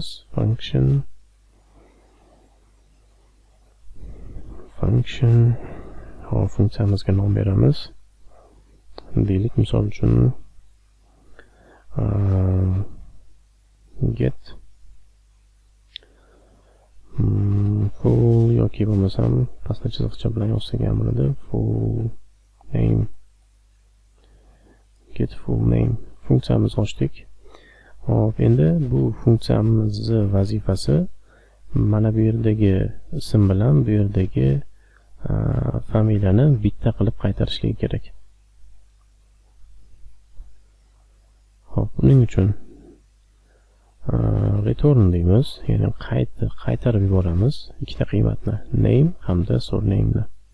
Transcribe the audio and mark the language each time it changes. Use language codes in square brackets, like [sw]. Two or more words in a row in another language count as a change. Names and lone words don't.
[uz] Function hop, funksiyamizga nom beramiz. Deylik, misol uchun [en] get full [uz] yoki bo'lmasam pastda chiziqcha bilan yozsak ham bo'ladi. [en] Full name, get full name [uz] funksiyamizni ochdik. Hop, endi bu funksiyamizning vazifasi mana bu yerdagi ism bilan bu yerdagi familiyani bitta qilib qaytarishligi kerak. Hop, buning uchun return deymiz, ya'ni qaytarib yuboramiz ikkita qiymatni, name hamda surname ni.